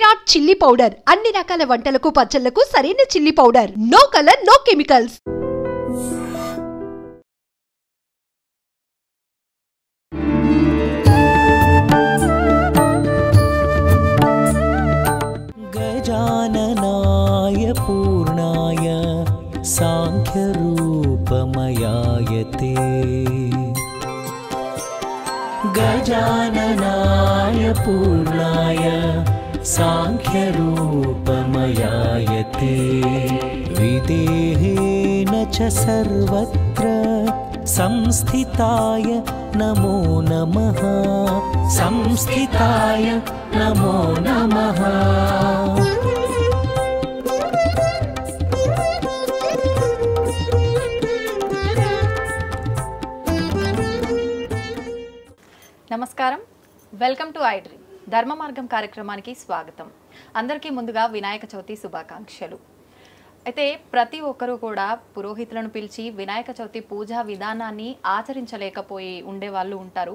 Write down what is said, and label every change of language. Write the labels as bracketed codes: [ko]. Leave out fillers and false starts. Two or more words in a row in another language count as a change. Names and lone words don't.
[en] chilli powder [te] అన్ని రకాల వంటలకు పచ్చళ్లకు సరైన [en] chilli powder. no colour no chemicals. [sa] गजाननाय पूर्णाय सांख्यरूपमयाय ते गजाननाय पूर्णाय सांख्यरूपमयाय ते विदेहेन च सर्वत्र संस्थिताय नमो नमः संस्थिताय नमो नमः. [te] నమస్కారం, [en] welcome to I Dream [te] ధర్మ మార్గం కార్యక్రమానికి స్వాగతం. అందరికీ ముందుగా వినాయక చవితి శుభాకాంక్షలు. అయితే ప్రతి ఒక్కరూ కూడా పురోహితులను పిలిచి వినాయక చవితి పూజా విధానాన్ని ఆచరించలేకపోయి ఉండే వాళ్ళు ఉంటారు.